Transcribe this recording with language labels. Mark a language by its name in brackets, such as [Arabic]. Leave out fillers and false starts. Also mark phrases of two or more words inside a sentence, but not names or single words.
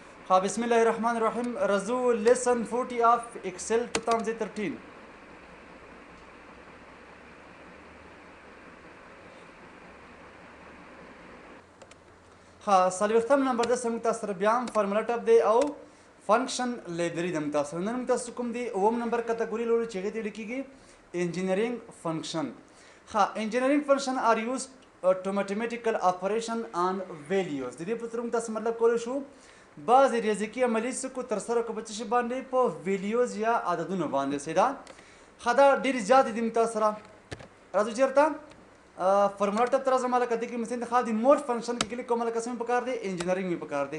[Pashto] ها [Arabic] بسم الله الرحمن الرحیم [Pashto] رزو [English] lesson 40 of Excel 2013. [Pashto] ها څلوېښتم نمبر ده زموږ تاسو سره بیا هم [English] formula tab [Pashto] دی او [English] function library [Pashto] ده موږ تاسو سره. نن موږ تاسو کوم دی اووم نمبر کټګوري لولو چې هغې ته ویل کېږي [English] engineering function. ها engineering function are use to mathematical operation on values. [Pashto] د دې په تر موږ تاسو مطلب کولی شو بعضې ریاضیکي عملي څه کو ترسره کړو په څه شي باندې په ویلیوز یا عددونو باندې سیدا. ښه دا ډېرې زیاتې دي موږ تاسو سره. راځو چېرته [English] formula tab [Pashto] ته راځم هلکه دې کې مثلا ښه د [English] more function [Pashto] کې کلیک کوم هلکه څه مې پکار دی انجینرینګ مې پکار دی.